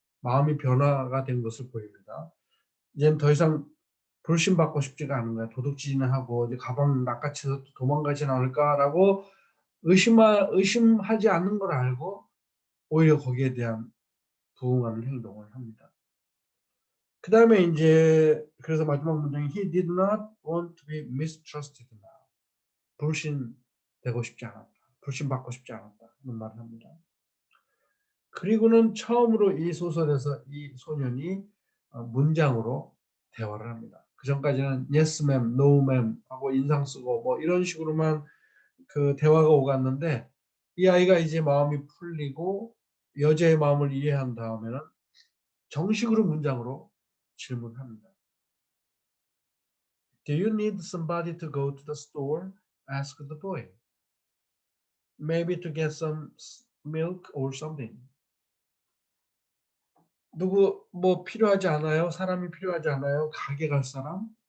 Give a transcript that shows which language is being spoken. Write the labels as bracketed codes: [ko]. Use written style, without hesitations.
[ko] 마음이 변화가 된 것을 보입니다. 이제는 더 이상 불신받고 싶지가 않은 거야. 도둑질이나 하고 이제 가방 낚아채서 도망가진 않을까라고 의심하지 않는 걸 알고 오히려 거기에 대한 부응하는 행동을 합니다. 그 다음에 이제 그래서 마지막 문장이 [en] He did not want to be mistrusted now. [ko] 불신되고 싶지 않았다. 불신받고 싶지 않았다. 그런 말을 합니다. 그리고는 처음으로 이 소설에서 이 소년이 문장으로 대화를 합니다. 그 전까지는 [en] yes ma'am, no ma'am [ko] 하고 인상 쓰고 뭐 이런 식으로만 그 대화가 오갔는데 이 아이가 이제 마음이 풀리고 여자의 마음을 이해한 다음에는 정식으로 문장으로 질문합니다. [en] Do you need somebody to go to the store? asked the boy. Maybe to get some milk or something. [ko] 누구 뭐 필요하지 않아요? 사람이 필요하지 않아요? 가게 갈 사람?